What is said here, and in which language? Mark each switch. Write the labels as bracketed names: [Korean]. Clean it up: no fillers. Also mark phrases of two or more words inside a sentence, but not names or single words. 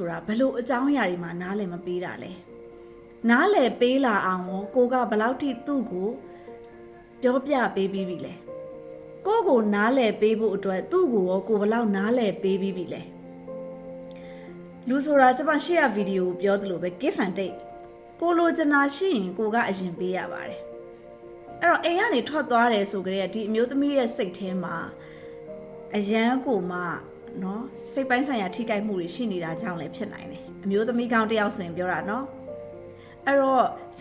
[Burmese] ဆိုတာဘလို့အကြောင်းအရာတွေမှာနားလည်မပေးတာလဲနားလည်ပေးလာအောင်ကိုကဘလောက်ထိသူ့ကိုပြောပြပေးပြီးပြီ လဲကိုနားလည်ပေးဖို့အတွက်သူ့ကိုရောကိုဘလောက်နားလည်ပေးပြီးပြီလဲလူဆိုတာကျွန်မရှေ့ရဗီဒီယိုပြောသလိုပဲ [English] give and take [Burmese] ကိုလိုချင်တာရှိရင်ကိုကအရင်ပေးရပါတယ်အဲ့တော့အိမ်ကနေထွက်သွားတယ်ဆိုကြတဲ့ဒီအမျိုးသမီးရဲ့စိတ်ထဲမှာအရန်ကိုမှเนาะစိတ်ပိုင်းဆိုင်ရာထိခိုက်မှုတွေရှိနေတာကြောင့်လည်းဖြစ်နိုင်တယ်အမျိုးသမီးကောင်းတစ်ယောက်ဆိုရင်ပြောတာเนาะအဲ့တော့စိ